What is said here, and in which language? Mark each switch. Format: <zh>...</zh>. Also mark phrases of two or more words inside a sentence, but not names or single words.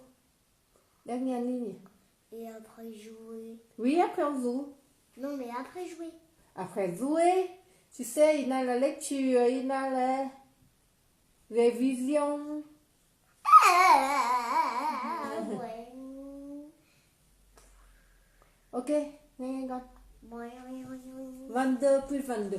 <fr>Dernière ligne. Et après jouer. Oui, après on joue. Non, mais après jouer. Après jouer, tu sais, il y a la lecture, il y a la révision. Ouais.</fr> <vi>Ok, nhanh con.</vi> <fr>Ouais. 22 plus 22.</fr>